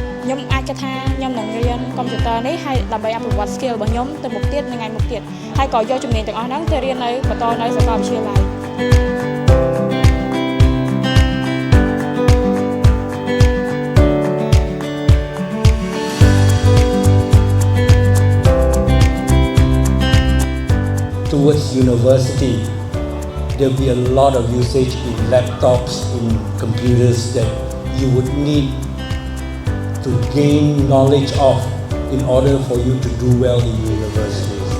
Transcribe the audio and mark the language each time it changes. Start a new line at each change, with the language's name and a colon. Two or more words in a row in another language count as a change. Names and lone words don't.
Khmer: ខ្ញុំអាចគិតថាខ្ញុំនឹងរៀនកុំព្យូទ័រនេះហើយដើម្បីអភិវឌ្ឍ skill របស់ខ្ញុំទៅមុខទៀតថ្ងៃមុខទៀតហើយក៏យកជំនាញទាំងអស់ហ្នឹងទៅរៀននៅបន្តនៅសាកលវិទ្យាល័យ
English: Towards university, there'll be a lot of usage in laptops, in computers that you would need to gain knowledge of in order for you to do well in university.